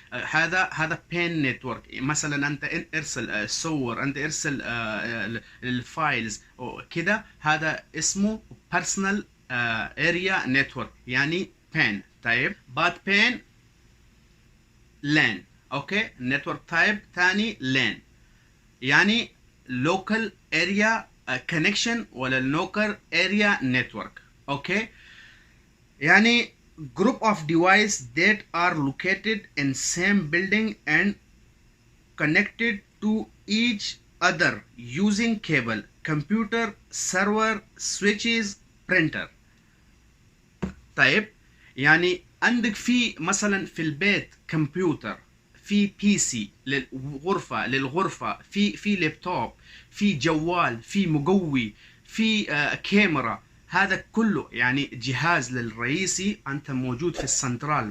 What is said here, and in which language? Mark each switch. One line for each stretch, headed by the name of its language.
Arabic: هذا بين نتورك. مثلا انت ارسل صور، انت ارسل الفايلز كده، هذا اسمه
English: personal area network,
Arabic: يعني بين. طيب بعد بين لان.
English: okay, network type
Arabic: ثاني
English: LAN,
Arabic: يعني
English: local area connection
Arabic: ولا
English: local area network. Okay,
Arabic: يعني
English: group of devices that are located in same building and connected to each other using cable, computer, server, switches, printer.
Arabic: طيب، يعني عندك في مثلا في البيت كمبيوتر، في بي سي للغرفة، في لابتوب، في جوال، في مقوي، في كاميرا. هذا كله يعني جهاز للرئيسي، انت موجود في السنترال.